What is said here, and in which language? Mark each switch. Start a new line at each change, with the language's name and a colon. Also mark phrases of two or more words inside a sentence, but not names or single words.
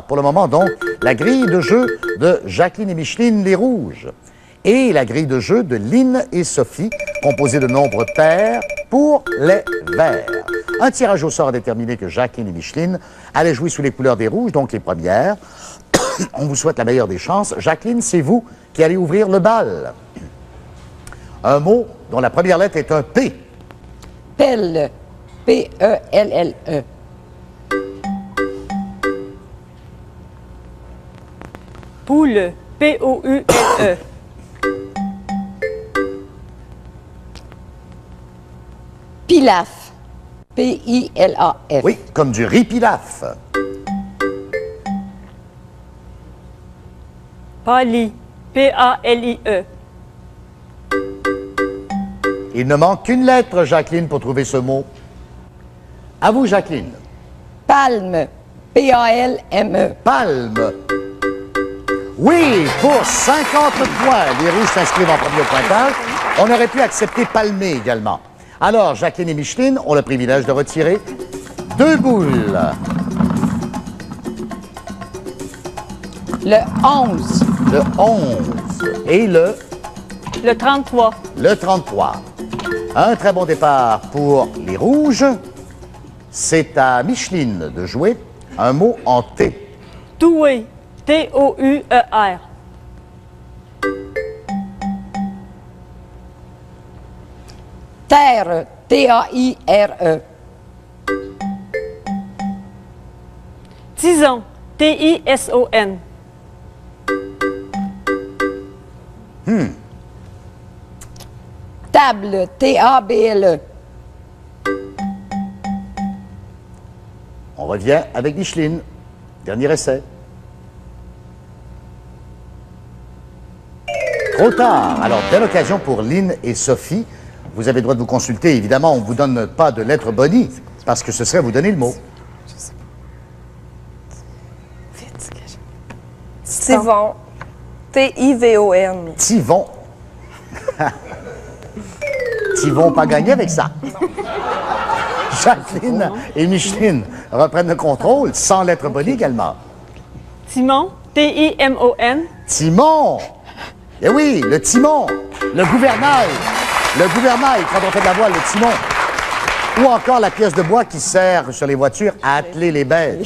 French: Pour le moment, donc, la grille de jeu de Jacqueline et Micheline, les Rouges, et la grille de jeu de Lynn et Sophie, composée de nombres pairs pour les Verts. Un tirage au sort a déterminé que Jacqueline et Micheline allaient jouer sous les couleurs des Rouges, donc les premières. On vous souhaite la meilleure des chances. Jacqueline, c'est vous qui allez ouvrir le bal. Un mot dont la première lettre est un P. Pelle. P-E-L-L-E. Poule. P-O-U-L-E. Pilaf. P-I-L-A-F. Oui, comme du riz pilaf. Pali. P-A-L-I-E. Il ne manque qu'une lettre, Jacqueline, pour trouver ce mot. À vous, Jacqueline. Palme. P-A-L-M-E. Palme. Oui, pour 50 points. Les Rouges s'inscrivent en premier au pointage. On aurait pu accepter palmer également. Alors, Jacqueline et Micheline ont le privilège de retirer 2 boules. Le 11. Le 11 et le 33. 33. Un très bon départ pour les Rouges. C'est à Micheline de jouer un mot en T. Toué. T-O-U-E-R. Terre. T-A-I-R-E. Tison. T-I-S-O-N. Table. T-A-B-L-E. On revient avec Micheline. Dernier essai. Trop tard. Alors, belle occasion pour Lynn et Sophie. vous avez le droit de vous consulter. Évidemment, on ne vous donne pas de lettre bonnie, parce que ce serait vous donner le mot. Tivon. T-I-V-O-N. Tivon. Tivon pas gagné avec ça. Jacqueline et Micheline reprennent le contrôle, sans lettre bonnie également. Timon, T-I-M-O-N. Timon! Eh oui, le timon, le gouvernail. Le gouvernail, quand on fait de la voile, le timon. Ou encore la pièce de bois qui sert sur les voitures à atteler les bêtes.